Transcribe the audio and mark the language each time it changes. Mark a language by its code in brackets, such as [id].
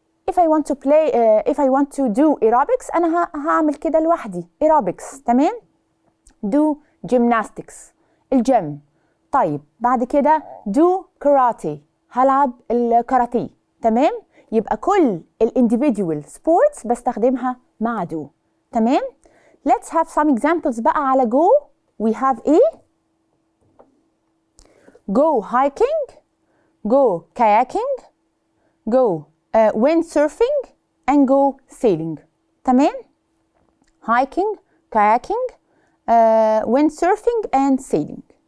[en] If I want to do aerobics [ar] أنا هعمل كده لوحدي [en] aerobics. تمام؟ do gymnastics الجيم. [ar] طيب بعد كده [en] do karate [ar] هلعب الكاراتيه. تمام؟ يبقى كل [en] individual sports [ar] بستخدمها مع do. [en] تمام؟ Let's have some examples [ar] بقى على [en] go. We have go hiking, go kayaking, go windsurfing, and go sailing. تمام؟ hiking, kayaking, windsurfing, and sailing.